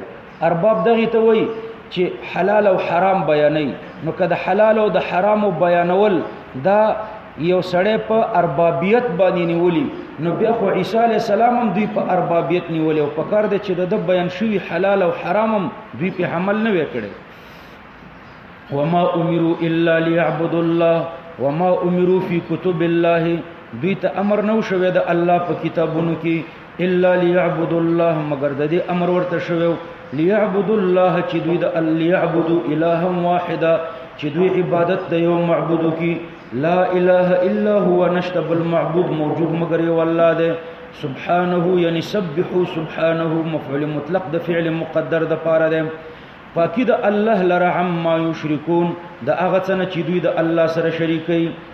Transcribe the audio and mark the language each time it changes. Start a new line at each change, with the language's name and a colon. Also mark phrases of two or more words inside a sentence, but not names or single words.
Pashto: ارباب دغه ته وایي چې حلال او حرام بیانوي. نو که د حلال او د حرام بیانول دا یو سړی په اربابیت باندې نیولی، نو بیا خو عیسی علیه السلام هم دوی په اربابیت نیولی او په کار دی چې د بیان شوي حلال او حرام هم دوی په عمل نه وی کړی.
Arabic: وما امروا الا ليعبدوا الله وما امروا في كتب الله،
Pashto: دوی ته امر نو شوی د الله په کتابونو کې
Arabic: الا ليعبدوا الله،
Pashto: مگر د دې امر ورته شوی
Arabic: ليعبدوا الله
Pashto: چې دوی د
Arabic: ليعبدوا الها واحدا،
Pashto: چې دوی عبادت د یو معبود کی
Arabic: لا اله الا هو،
Pashto: نشته بل معبود موجود مگر یو الله دی. سبحانه یعنی سبحوا سبحانه مفعول مطلق د فعل مقدر د پاره دی. پاکی د الله لره
Arabic: عما یشرکون،
Pashto: د هغه څه نه چې دوی د الله سره شریکوي.